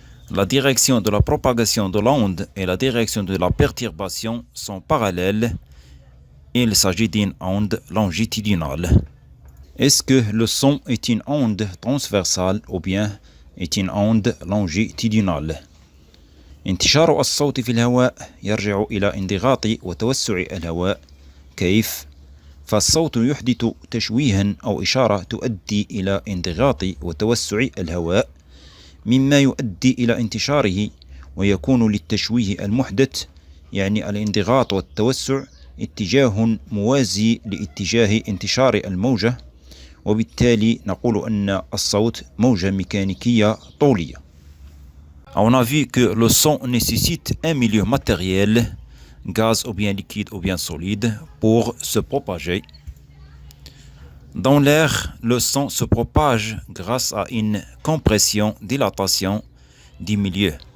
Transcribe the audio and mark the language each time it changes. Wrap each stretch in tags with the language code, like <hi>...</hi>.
<fr>La direction de la propagation de l'onde et la direction de la perturbation sont parallèles. Il s'agit d'une onde longitudinale. Est-ce que le son est une onde transversale ou bien est une onde longitudinale?</fr> <ar>انتشار الصوت في الهواء يرجع إلى انضغاط وتوسع الهواء. كيف؟ فالصوت يحدث تشويها أو إشارة تؤدي إلى انضغاط وتوسع الهواء مما يؤدي إلى انتشاره، ويكون للتشويه المحدث يعني الانضغاط والتوسع اتجاه موازي لاتجاه انتشار الموجة، وبالتالي نقول أن الصوت موجة mécanique طولية.</ar> <fr>On a vu que le son nécessite un milieu matériel, gaz ou bien liquide ou bien solide, pour se propager. Dans l'air, le son se propage grâce à une compression, dilatation du milieu.</fr>